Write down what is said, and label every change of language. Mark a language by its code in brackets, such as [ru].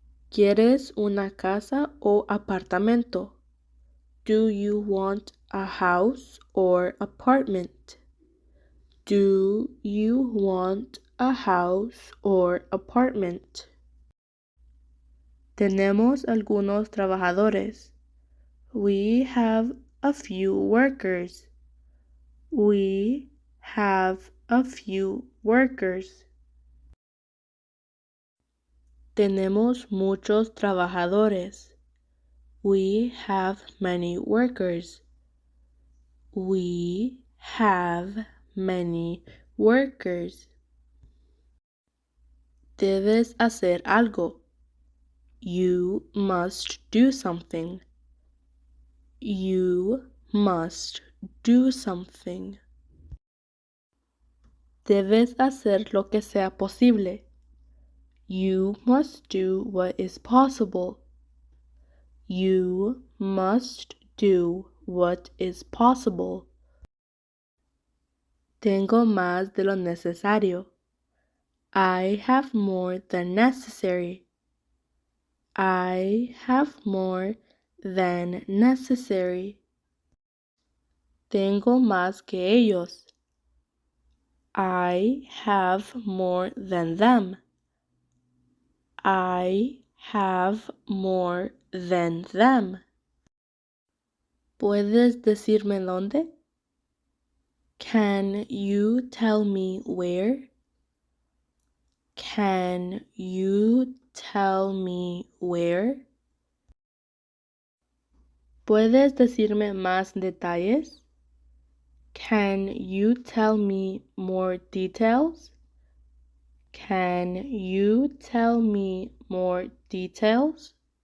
[es] ¿Quieres una casa o apartamento? [en] Do you want a house or apartment? Do you want a house or apartment? [es] Tenemos algunos trabajadores. [en] We have a few workers. We have a few workers. [es] Tenemos muchos trabajadores. [en] We have many workers. We have many workers. [es] Debes hacer algo. [en] You must do something. You must do something. [es] Debes hacer lo que sea posible. [en] You must do what is possible. You must do what is possible. [es] Tengo más de lo necesario. [en] I have more than necessary. I have more than necessary. [es] Tengo más que ellos. [en] I have more than them. I have more than them. [es] ¿Puedes decirme dónde? [en] Can you tell me where? Can you tell me where? [es] ¿Puedes decirme más detalles? [en] Can you tell me more details? Can you tell me more details?